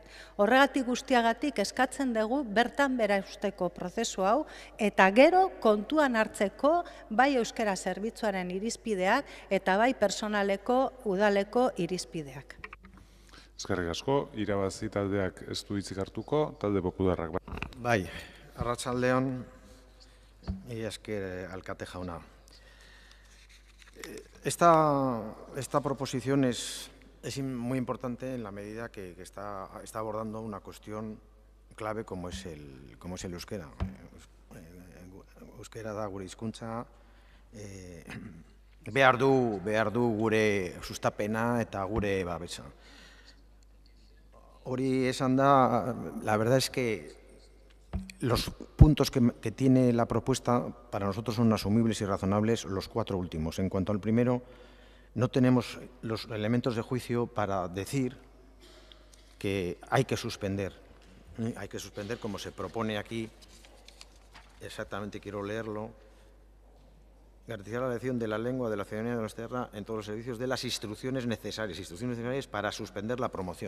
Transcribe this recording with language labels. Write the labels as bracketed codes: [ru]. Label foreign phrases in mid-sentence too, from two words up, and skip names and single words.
[eu] Horregatik guztiagatik eskatzen dugu bertan bera usteko prozesu hau, eta gero kontuan hartzeko bai euskara zerbitzuaren irizpideak eta bai personaleko udaleko irizpideak. Eskerrik asko, irabazi taldeak ez du hitzik hartuko, talde popularrak. Bai, arratsaldeon, mila esker alkate jauna. [es] Esta proposición es muy importante en la medida que está abordando una cuestión clave como es el euskera. [eu] Euskera da gure hizkuntza, behar du gure sustapena eta gure babesa. Hori esan da, [es] la verdad es que los puntos que tiene la propuesta para nosotros son asumibles y razonables, los 4 últimos. En cuanto al primero, no tenemos los elementos de juicio para decir que hay que suspender. Hay que suspender como se propone aquí, exactamente quiero leerlo, garantizar la elección de la lengua de la ciudadanía de nuestra tierra en todos los servicios de las instrucciones necesarias para suspender la promoción.